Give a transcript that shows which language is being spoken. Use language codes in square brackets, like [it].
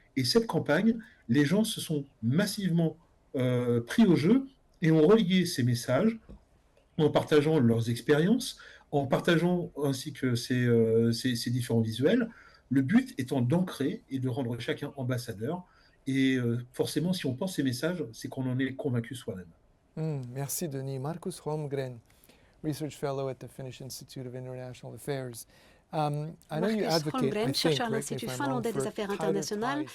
[fr] Et cette campagne, les gens se sont massivement pris au jeu et ont relayé ces messages en partageant leurs expériences, en partageant ainsi que ces différents visuels, le but étant d'ancrer et de rendre chacun ambassadeur. Et forcément, si on pense ces messages, c'est qu'on en est convaincu soi-même. Merci Denis. [en] Markus Holmgren, Research Fellow at the Finnish Institute of International Affairs. [fr] Markus Holmgren, chercheur à l'Institut finlandais des affaires internationales.